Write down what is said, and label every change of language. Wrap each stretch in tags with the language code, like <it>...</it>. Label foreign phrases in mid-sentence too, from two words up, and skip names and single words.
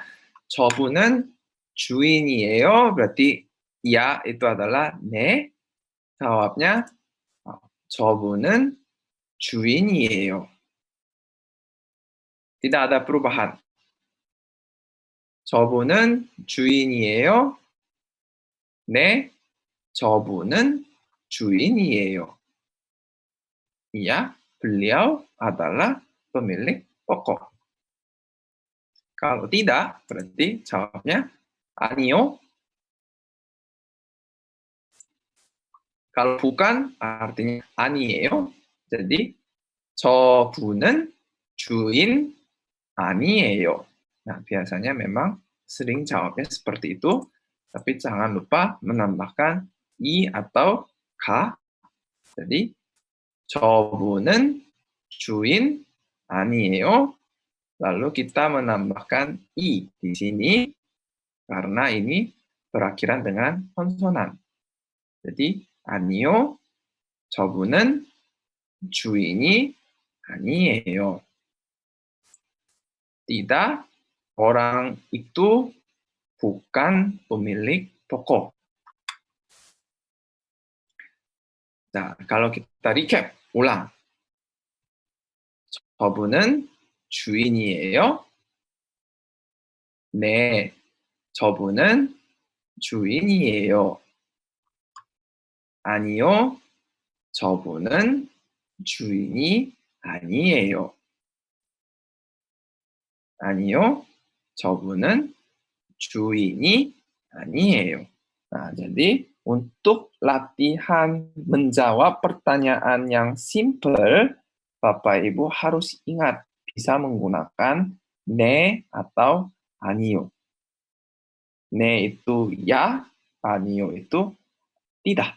<ko>저분은 주인이에요.</ko> <id>Berarti ya itu adalah 네.</id> <ko>Jawabnya 저분은 주인이에요.</ko> <id>Tidak ada perubahan.</id> <ko>저분은 주인이에요. 네, 저분은 주인이에요.</ko> <id>Iya, beliau adalah pemilik toko. Kalau tidak, berarti jawabnya 아니요. Kalau bukan, artinya 아니에요.</id> <ko>Jadi, 저분은 주인 아니에요.</ko> <id>Nah, biasanya memang sering jawabnya seperti itu, tapi jangan lupa menambahkan i atau ka. Jadi,</id> <ko>저분은 주인 아니에요.</ko> <id>Lalu kita menambahkan i di sini karena ini berakhiran dengan konsonan.</id> <ko>Jadi 아니요, 저분은 주인이 아니에요.</ko> <id>Tidak, orang itu bukan pemilik toko. Nah, kalau kita recap, ulang.</id> <ko>저분은 주인이에요? 네, 저분은 주인이에요. 아니요, 저분은 주인이 아니에요. 아니요, 저분은 주인이 아니에요.</ko> <id>Nah, jadi untuk latihan menjawab pertanyaan yang simple, Bapak Ibu harus ingat bisa menggunakan ne atau 아니요. Ne itu ya, 아니요 itu tidak.</id>